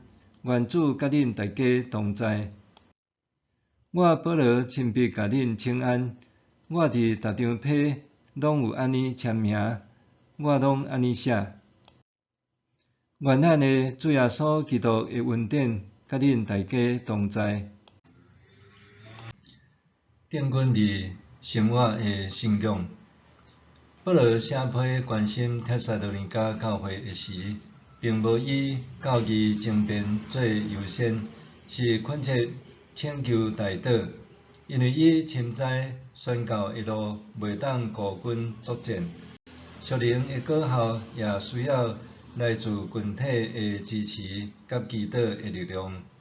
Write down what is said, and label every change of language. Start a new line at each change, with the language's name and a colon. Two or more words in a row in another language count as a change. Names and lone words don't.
Min Nan Chinese: 愿主甲恁大家同在。我保罗亲笔甲恁请安，我伫逐张批拢有安尼签名，我拢安尼写。愿咱的主耶稣基督的恩典甲恁大家同在。定君伫生活的信仰，保罗写批关心帖撒罗尼迦教会的时，并无以教义争辩做优先，是恳切请求代祷，因为伊深知宣教一路袂当孤军作战，属灵的果效也需要来自群体的支持甲祈祷的力量。